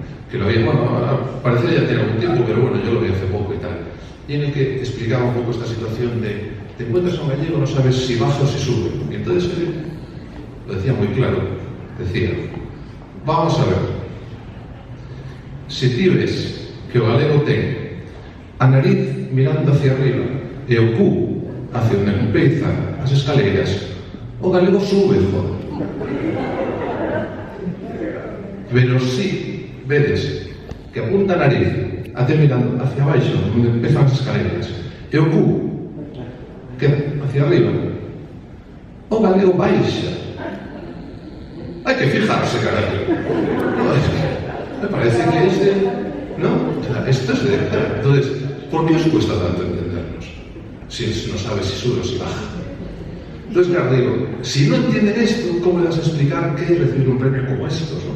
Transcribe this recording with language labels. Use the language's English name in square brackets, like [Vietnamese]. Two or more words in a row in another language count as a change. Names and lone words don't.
[Spanish] Que lo había, bueno, parecía ya tener algún tiempo, pero bueno, yo lo vi hace poco y tal. Y en el que explicaba un poco esta situación de te encuentras a un gallego, no sabes si baja o si sube. Y entonces él lo decía muy claro, decía, vamos a ver, [Galician] si ti ves que o galego ten a nariz mirando [Spanish] hacia arriba [Galician] e o cu hacia onde empezan as escaleiras, o galego sube, joder. Pero si vedes que apunta a nariz mirando [Spanish] hacia abaixo, [Galician] onde empezan as escaleras, e o cu que [Spanish] hacia arriba, [Galician] o galego baixa. Hai que fijarse, caralho. [Spanish] No, es que me parece que ¿no? Esto es de... Entonces, ¿por qué os cuesta tanto entendernos? Si no sabes si sube o si baja. Entonces, claro, digo, si no entienden esto, ¿cómo le vas a explicar qué es recibir un premio como estos, no?